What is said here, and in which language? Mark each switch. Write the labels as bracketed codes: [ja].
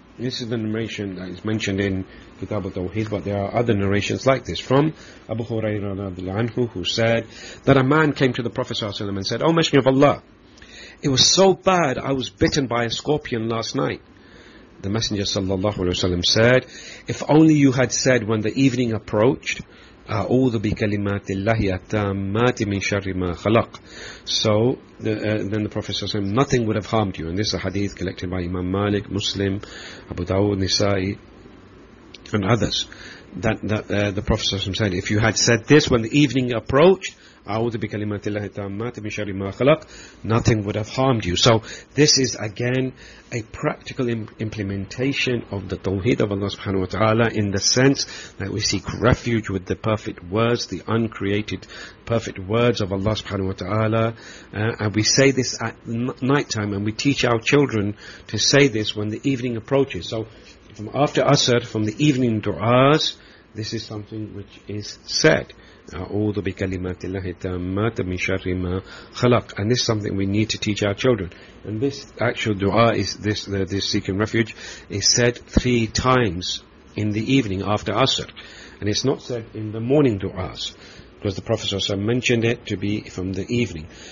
[en] This is the narration that is mentioned in Kitab al-Tawheed, but there are other narrations like this from Abu Hurairah radhiyallahu anhu, who said that a man came to the Prophet sallallahu alaihi wasallam and said, "O Messenger of Allah, it was so bad I was bitten by a scorpion last night." The Messenger sallallahu alaihi wasallam said, "If only you had said when the evening approached, [ar] أعوذ بكلمات الله التامات من شر ما خلق. [en] So then the Prophet says, nothing would have harmed you. And this is a hadith collected by Imam Malik, Muslim, Abu Dawud, Nisa'i, and others. The Prophet said, if you had said this when the evening approached, [ar] أعوذ بكلمات الله التامات من شر ما خلق, [en] nothing would have harmed you. So this is again a practical implementation of the Tawheed of Allah subhanahu wa ta'ala, in the sense that we seek refuge with the perfect words, the uncreated perfect words of Allah subhanahu wa ta'ala. And we say this at night time, and we teach our children to say this when the evening approaches. So from after Asr, from the evening du'as, this is something which is said. [ar] أعوذ بكلمات الله التامات من شر ما خلق. [en] And this is something we need to teach our children. And this actual dua, is this seeking refuge, is said three times in the evening after Asr. And it's not said in the morning du'as, because the Prophet also mentioned it to be from the evening.